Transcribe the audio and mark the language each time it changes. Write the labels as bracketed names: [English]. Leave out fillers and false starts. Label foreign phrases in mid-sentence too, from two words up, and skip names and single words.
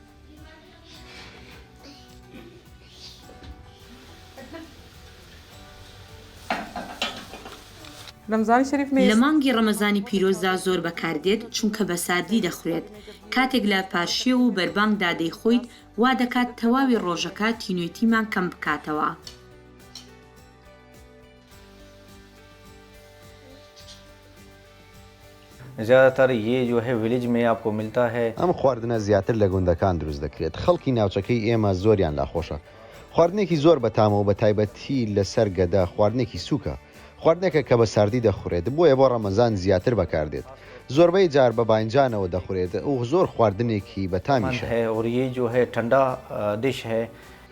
[Central Kurdish] لە مانگی ڕەمەزانی پیرۆزدا زۆر بەکاردێت چونکە بە سادی دەخورێت، کاتێک لە پاشیە و بەربانگدا دەیخۆیت وا دەکات تەواوی ڕۆژەکە تینوێتیمان کەم بکاتەوە. [Hindi] زیاتر ये जो है विलेज में आपको मिलता है. [Central Kurdish] ئەم خواردنە زیاتر لە گوندەکان دروست دەکرێت. خەڵکی ناوچەکەی ئێمە زۆریان لاخۆشە. خواردنێکی زۆر بەتامەوە بە تایبەتی لەسەر گەدا خواردنێکی سووکە. خواردنێکە کە بە ساردی دەخورێت بۆیە بۆ ڕەمەزان زیاتر بەکاردێت. زۆربەی جار بە باینجانەوە دەخورێت و زۆر خواردنێکی بەتامیشە. [Hindi] और ये जो है ठंडा डिश है